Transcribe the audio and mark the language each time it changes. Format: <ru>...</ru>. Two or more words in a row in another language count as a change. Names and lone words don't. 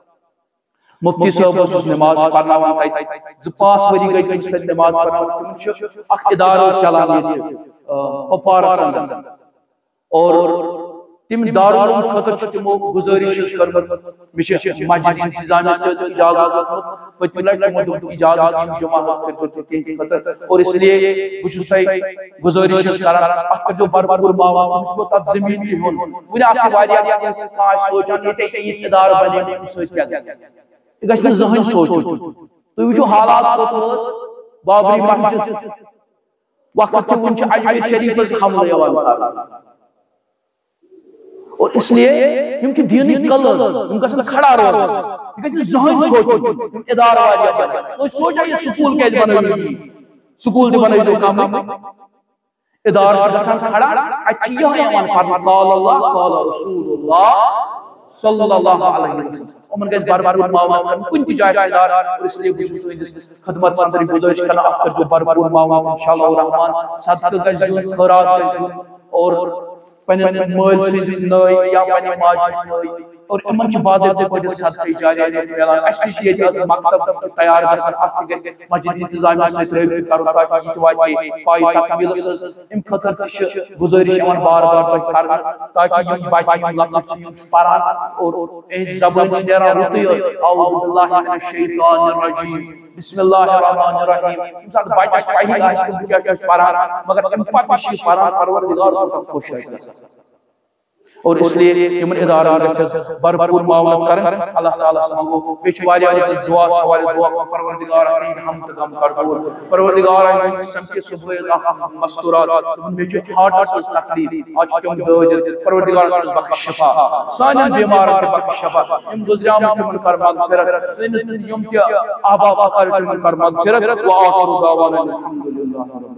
<ks>مفتی صٲب اوسُس نماز پرناوان تتہِ 2-5 ؤری گٔے تٔمِس تتہِ نماز پرناوان تِمن چھُ اکھ ادارٕ چلان ییٚتہِ کپوارس اندر اور تِم دارالعلوم خٲطرٕ چھِ تِمو گُزٲرِش کٔرمٕژ مےٚ چھِ مسجد انتظامیہس تہِ اجازت دیُتمُت پٔتمہِ لٹہِ تِمو دوٚپ اجازت یِم جمعہ حظ کٔرۍزیٚو تُہۍ تِہنٛدِ خٲطرٕ</ks> <ur>اور اس لیے</ur> <ks>بہٕ چھُس تۄہہِ گُزٲرِش کران اتھ کٔرۍزیٚو بھرپوٗر معاوضہٕ تٔمِس گوٚو تتھ زٔمیٖن تہِ ہیوٚن وُنہِ آسہِ واریاہ کانٛہہ آسہِ سونچان ییٚتہِ یِتھ ادارٕ بنے اَمہِ سۭتۍ کیٛاہ گژھِ یہِ گژھِ نہٕ زٕہٕنۍ سونچُن تُہۍ وٕچھِو حالات کوٚت بابری مسجد وقت چھُ وُنہِ چھُ اجمیٖر شریٖفس حملہٕ یِوان کرنہٕ</ks> <ur>اور اس لیے</ur> <ks>یم چھِ دیٖنٕکۍ قلعہٕ یم گژھن کھڑا روزُن یہِ گژھِ نہٕ زٕہٕنۍ سونچُن یم ادارٕ واریاہ بنن تُہۍ سونچا یہِ سکوٗل کیازِ بنٲیِو سکوٗل تہِ بنٲیزیٚو کمٕے ادارٕ چھِ گژھان کھڑا اتہِ چھِ یِہوٚے یِوان پرنہٕ</ks> <ar>قال اللہ قال رسول اللہ صلی اللہ علیہ وسلم</ar> <ks>یِمن گژھِ بھرپوٗر معاوضہٕ کرُن کُنہِ تہِ جایہِ ادارٕ</ks> <ur>اور اس لیے</ur> <ks>بہٕ چھُس تُہنٛدِس خدمتس اندر گُزٲرِش کران اتھ کٔرۍزیٚو بھرپوٗر معاوضہٕ</ks> <ar>انشاءاللہ الرحمان</ar> <ks>صدقہٕ گژھِ دیُن خٲرات گژھِ دیُن اور پننٮ۪ن مٲلۍ سٕنٛزِ نٲے یا پننہِ ماجہِ ہٕنٛز نٲے اور یِمن چھِ باضٲبطہٕ پٲٹھۍ صدقہٕ جاریہ میلان اَسہِ تہِ چھِ ییٚتہِ حظ مکتب تیار گژھان اَتھ تہِ گژھِ مسجد انتظامیہ سۭتۍ رٲبطہٕ کرُن تاکہ یہِ تہِ واتہِ پاے تکمیٖلس حظ اَمہِ خٲطرٕ تہِ چھِ گُزٲرِش یِوان بار بار تۄہہِ کرنہٕ تاکہ یِم بچہِ یِم لۄکٕٹۍ چھِ یِم چھِ پران اور یِہنٛدِ زبٲنۍ چھِ نیران رُتُے حظ</ks> <ar>اعوذ باللہ من الشیطان الرجیم بسم اللہ الرحمن الرحیم</ar> <ks>ییٚمہِ ساتہٕ بچس پہی آسہِ تِم کیٛاہ چھُ پران مگر اَمہِ پتہٕ تہِ چھِ یہِ پران پروردگار کوٗتاہ خۄش آسہِ گژھان</ks> <ur>اور اس لیے</ur> <ks>یمن ادارن گژھِ بھرپوٗر معاونت کرن اللہ تعالیٰ منگو بیٚیہِ چھِ واریاہ دعا سوال دعا پروردگار تہنٛدِ ہم تہٕ غم کر دوٗر پروردگار سمکھِ صبحٲے اکھ مستورات مےٚ چھُ ہارٹس منٛز تکلیٖف آز چھِ تِم دٲدِتھ پروردگار کٔرِس بخش شفا سانٮ۪ن بیمارن تہِ بخش شفا یِم گُزریمٕتۍ تِمن کر مغفرت سٲنِس یِم تہِ آبا کر تِمن کر مغفرت</ks> <ar>وآخر دعوانا الحمدللہ</ar>